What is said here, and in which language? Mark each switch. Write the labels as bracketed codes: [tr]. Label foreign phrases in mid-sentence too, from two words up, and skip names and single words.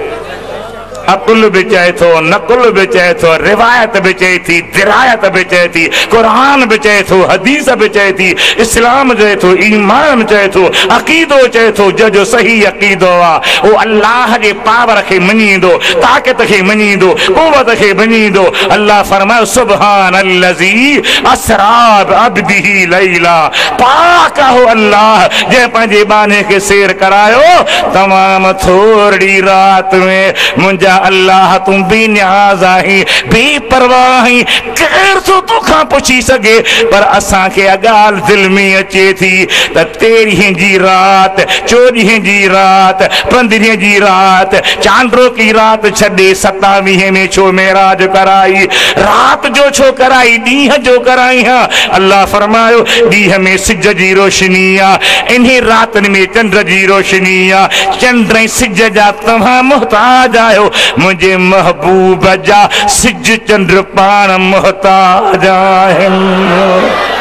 [sd] अकुल भी चए थो, नकुल भी चए थो, रिवायत भी चए थी, दिरायत भी चए थी, कुरान भी चए थो, हदीस भी चए थी, इस्लाम चए थो, ईमान चए थो, अकीदो चए थो। जो सही अकीदो आहे वो अल्लाह जे पावर खे मञींदो, ताक़त खे मञींदो, कुवत खे मञींदो। अल्लाह फरमायो [ar] سبحان الذي أسرى بعبده ليلا, [sd] पाक हो अल्लाह जे पंहिंजे बाने खे सैर करायो तमाम थोड़ी रात में। मुंहिंजा अल्लाह तू बेनियाज़ आहीं, बेपरवाह आहीं, केर थो तोखां पुछी सघे। पर असांखे ॻाल्हि दिलि में अचे थी त 13 जी रात, 14 जी रात, 15 जी रात, चांड्रो की रात छॾे 27 में छो मेराज कराई, रात जो छो कराई, ॾींहं जो कराई। हाँ, अल्लाह फरमायो ॾींहं में सिज जी रोशनी आहे, इन्हीं रातनि में चंड जी रोशनी आहे। चंड ऐं सिज जा तव्हां मुहताज आहियो, मुंहिंजे महबूब जा सिज चंड पाण मुहताज आहिनि।